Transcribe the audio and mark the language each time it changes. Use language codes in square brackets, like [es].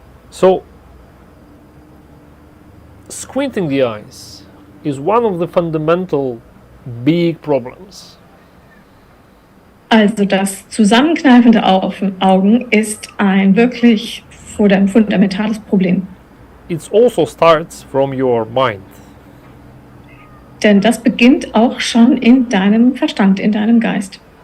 [en] So, squinting the eyes is one of the fundamental big problems. [de] Also das Zusammenkneifen der Augen ist ein wirklich fundamentales Problem. [en] It also starts from your mind. [de] Denn das beginnt auch schon in deinem Verstand, in deinem Geist.